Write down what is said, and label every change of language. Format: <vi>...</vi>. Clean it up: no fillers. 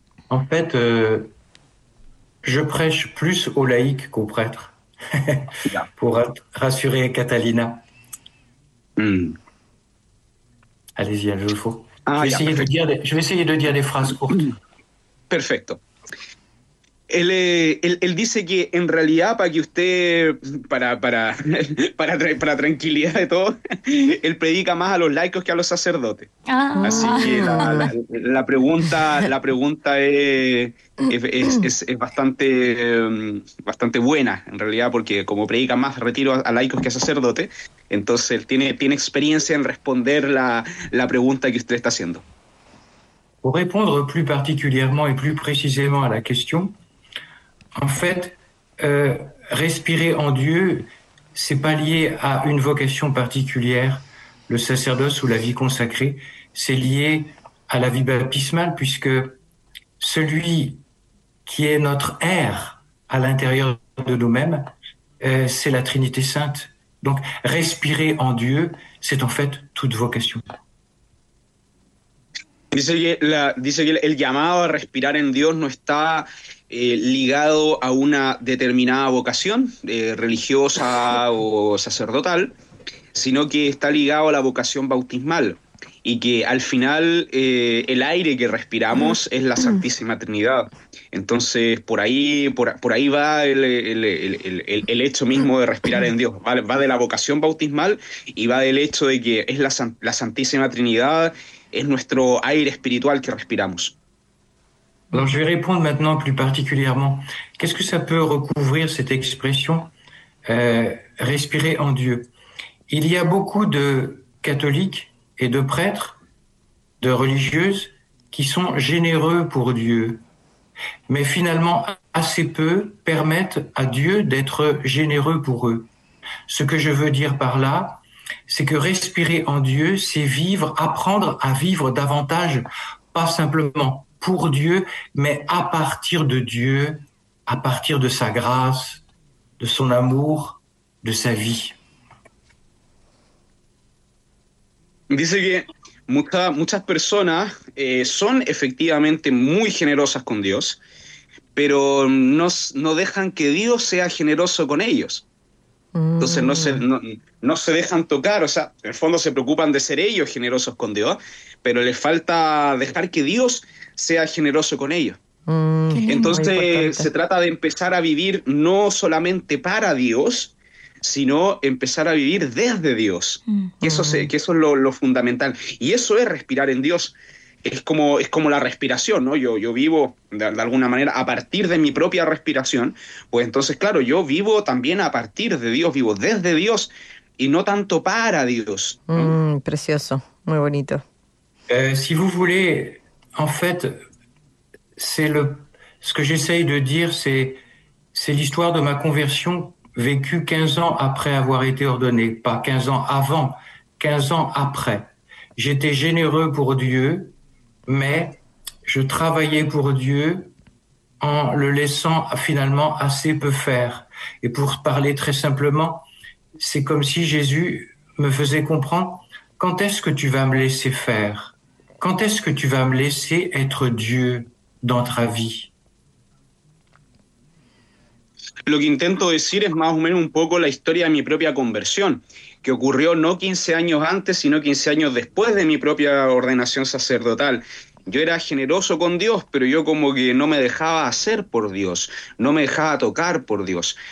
<fr>En fait, je prêche plus aux laïcs qu'aux prêtres, pour rassurer Catalina. Allez-y, Adolfo. Je vais essayer de dire des phrases courtes.</fr> <es>Perfecto. Él dice que en realidad para que usted para tranquilidad de todo, él predica más a los laicos que a los sacerdotes. Ah. Así que la pregunta es bastante bastante buena en realidad porque como predica más retiro a laicos que a sacerdotes, entonces tiene experiencia en responder la pregunta que usted está haciendo.</es> <fr>Pour répondre plus particulièrement et plus précisément à la question. En fait, respirer en Dieu, c'est pas lié à une vocation particulière, le sacerdoce ou la vie consacrée, c'est lié à la vie baptismale, puisque celui qui est notre air à l'intérieur de nous-mêmes, c'est la Trinité Sainte. Donc, respirer en Dieu, c'est en fait toute vocation.</fr> <es>Dice que el llamado a respirar en Dios no está ligado a una determinada vocación religiosa o sacerdotal, sino que está ligado a la vocación bautismal. y que al final el aire que respiramos es la Santísima Trinidad. Entonces, por ahí va el hecho mismo de respirar en Dios. Va de la vocación bautismal y va del hecho de que es la Santísima Trinidad, es nuestro aire espiritual que respiramos.</es> <fr>Alors, je vais répondre maintenant plus particulièrement. Qu'est-ce que ça peut recouvrir cette expression respirer en Dieu? Il y a beaucoup de catholiques et de prêtres, de religieuses qui sont généreux pour Dieu, mais finalement assez peu permettent à Dieu d'être généreux pour eux. Ce que je veux dire par là, c'est que respirer en Dieu, c'est vivre, apprendre à vivre davantage, pas simplement pour Dieu, mais à partir de Dieu, à partir de sa grâce, de son amour, de sa vie.</fr> <es>Dice que muchas personas son efectivamente muy generosas con Dios, pero no dejan que Dios sea generoso con ellos. Entonces no se dejan tocar, o sea, en el fondo se preocupan de ser ellos generosos con Dios, pero les falta dejar que Dios sea generoso con ellos. Muy Entonces se importante. trata de empezar a vivir no solamente para Dios, sino empezar a vivir desde Dios. Que eso es lo fundamental. Y eso es respirar en Dios. Es como la respiración, ¿no? Yo vivo de alguna manera a partir de mi propia respiración. Pues entonces, claro, yo vivo también a partir de Dios, vivo desde Dios y no tanto para Dios, ¿no? Precioso, muy bonito.</es> <fr>Si vous voulez, en fait, ce que j'essaye de dire, c'est l'histoire de ma conversion vécue 15 ans après avoir été ordonné, pas 15 ans avant, 15 ans après. J'étais généreux pour Dieu, mais je travaillais pour Dieu en le laissant finalement assez peu faire. Et pour parler très simplement, c'est comme si Jésus me faisait comprendre, quand est-ce que tu vas me laisser faire? Quand est-ce que tu vas me laisser être Dieu dans ta vie?</fr> <es>Lo que intento decir es más o menos un poco la historia de mi propia conversión, que ocurrió no 15 años antes, sino 15 años después de mi propia ordenación sacerdotal. Yo era generoso con Dios, pero yo como que no me dejaba hacer por Dios, no me dejaba tocar por Dios.</es>